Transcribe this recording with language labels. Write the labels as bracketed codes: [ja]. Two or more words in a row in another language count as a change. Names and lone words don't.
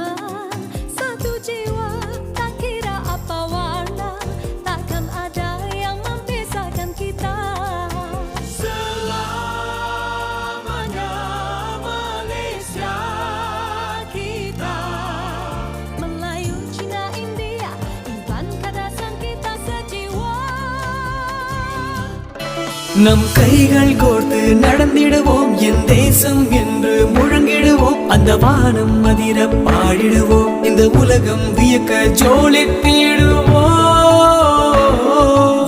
[ms] Satu jiwa tak kira apa warna, takkan ada yang memisahkan kita. Selamanya Malaysia kita. Melayu, Cina, India, Iban, Kadasan kita sejiwa. [ta] நம் கைகள் கோர்த்து நடந்திடுவோம், என் தேசம் என்று முழங்கிடுவோம், அந்த வானம் அதிர பாடிடுவோம், இந்த உலகம் வியக்க ஜோலித்திடுவோம்.